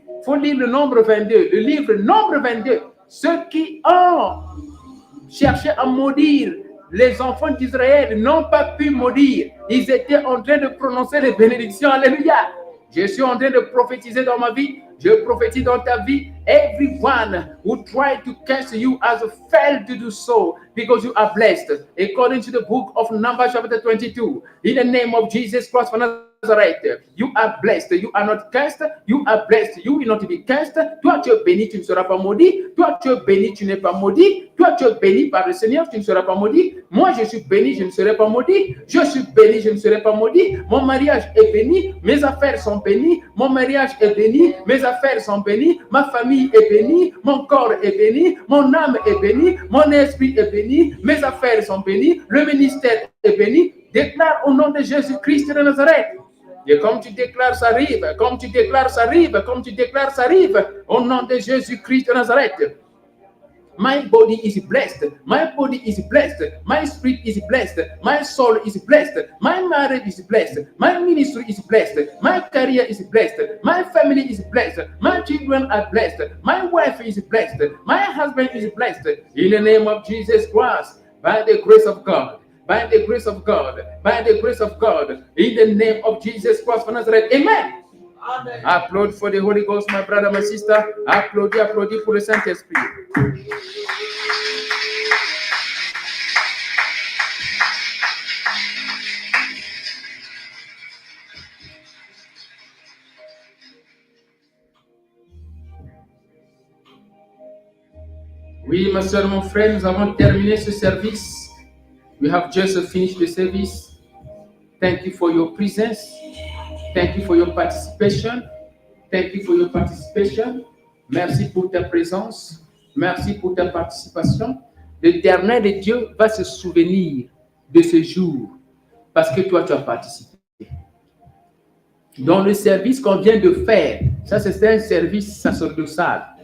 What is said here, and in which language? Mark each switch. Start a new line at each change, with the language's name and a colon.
French: Il faut lire le Nombre 22, le livre Nombre 22. Ceux qui ont cherché à maudire les enfants d'Israël n'ont pas pu maudire. Ils étaient en train de prononcer les bénédictions. Alléluia. Je suis en train de prophétiser dans ma vie. Je prophétise dans ta vie.
English: Everyone who tried to curse you has failed to do so because you are blessed. According to the book of Numbers chapter 22. In the name of Jesus Christ of Nazareth, you are blessed. You are not cursed. You are blessed. You will not be cursed.
French: Toi, tu es béni, tu ne seras pas maudit. Toi, tu es béni, tu n'es pas maudit. Toi, tu es béni par le Seigneur, tu ne seras pas maudit. Moi, je suis béni, je ne serai pas maudit. Je suis béni, je ne serai pas maudit. Mon mariage est béni. Mes affaires sont bénies. Mon mariage est béni. Mes affaires sont bénies. Ma famille est bénie. Mon corps est béni. Mon âme est bénie. Mon esprit est béni. Mes affaires sont bénies. Le ministère est béni. Déclare au nom de Jésus-Christ de Nazareth. Et comme tu déclares, ça arrive. Comme tu déclares, ça arrive. Comme tu déclares, ça arrive. Au nom de Jésus-Christ de Nazareth.
English: My body is blessed. My body is blessed. My spirit is blessed. My soul is blessed. My marriage is blessed. My ministry is blessed. My career is blessed. My family is blessed. My children are blessed. My wife is blessed. My husband is blessed. In the name of Jesus Christ, by the grace of God. By the grace of God, by the grace of God, in the name of Jesus Christ of Nazareth. Amen. Amen. Applaud for the Holy Ghost, my brother, my sister.
French: Applaudis, applaudis pour le Saint-Esprit. Oui, ma soeur, mon frère, nous avons terminé ce service.
English: We have just finished the service. Thank you for your presence. Thank you for your participation. Thank you for your participation.
French: Merci pour ta présence. Merci pour ta participation. L'Éternel de Dieu va se souvenir de ce jour parce que toi, tu as participé. Dans le service qu'on vient de faire, ça c'est un service sacerdotal.